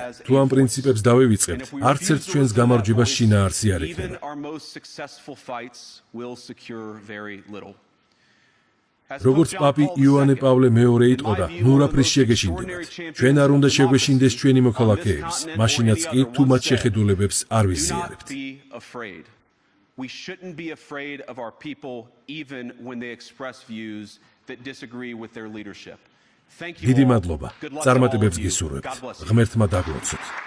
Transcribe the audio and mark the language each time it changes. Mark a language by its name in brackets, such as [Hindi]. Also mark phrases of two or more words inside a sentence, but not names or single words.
[Georgian] თუ ამ პრინციპებს დავივიწყებთ, არც ერთ ჩვენს გამარჯვებას შინაარსი არ იქნება. როგორც პაპი იოანე პავლე მეორე იტყოდა, ნურაფრის შეგეშინდებათ. ჩვენ არ უნდა შეგვეშინდეს ჩვენი მოქალაქეების, მაშინაც კი, თუ მათ შეხედულებებს არ ვიზიარებთ. [English] We shouldn't be afraid of our people even when they express views that disagree with their leadership. Thank you. [Georgian] დიდი მადლობა. წარმატებებს გისურვებთ. ღმერთმა დაგლოცოთ.